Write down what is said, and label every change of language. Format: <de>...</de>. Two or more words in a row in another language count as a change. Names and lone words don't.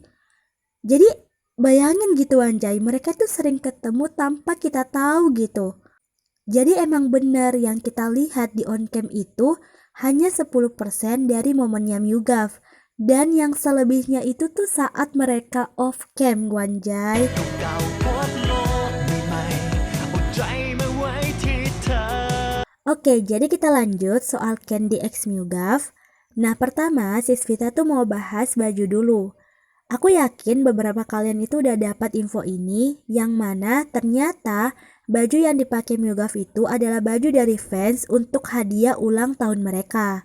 <id>Jadi bayangin gitu Anjay, mereka tuh sering ketemu tanpa kita tahu gitu. Jadi emang benar yang kita lihat di</id> <en>on cam</en> <id>itu hanya 10% dari momennya MUGAF. Dan yang selebihnya itu tuh saat mereka</id> <en>off cam</en> <id>Wanjay.</id> <th>เก่าๆพบโลกใหม่ๆอดใจมาไว้ที่เธอ</th> <id>Oke, jadi kita lanjut soal Candy X MUGAF. Nah, pertama Sis Vita tuh mau bahas baju dulu. Aku yakin beberapa kalian itu udah dapat info ini, yang mana ternyata baju yang dipakai MUGAF itu adalah baju dari fans untuk hadiah ulang tahun mereka.</id>